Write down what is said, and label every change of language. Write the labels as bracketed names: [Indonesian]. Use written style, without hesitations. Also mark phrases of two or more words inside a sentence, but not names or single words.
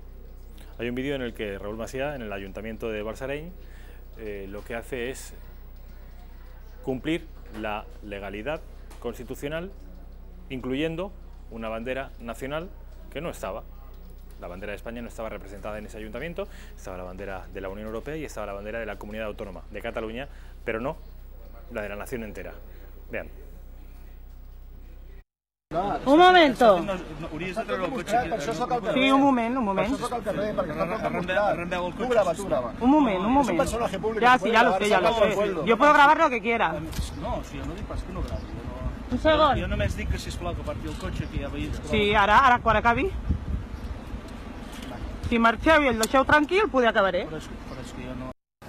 [Spanish] Hay un vídeo en el que Raúl Macià, en el ayuntamiento de Balsareny, lo que hace es cumplir la legalidad constitucional, incluyendo una bandera nacional que no estaba. La bandera de España no estaba representada en ese ayuntamiento, estaba la bandera de la Unión Europea y estaba la bandera de la Comunidad Autónoma de Cataluña, pero no la de la nación entera. Vean. Un momento. [Catalan] Hauries de treure el cotxe. Sí, un moment. Un moment. [Spanish] Ya, sí, ya lo sé. Yo puedo grabar lo que quiera. [Catalan] No, si jo no dic pas que no gravi. Un segon. Jo només dic que, sisplau, que aparti el cotxe, que hi ha veïns que... Sí, ara quan acabi. Si marxeu i el deixeu tranquil, poder acabaré. Però és que jo no...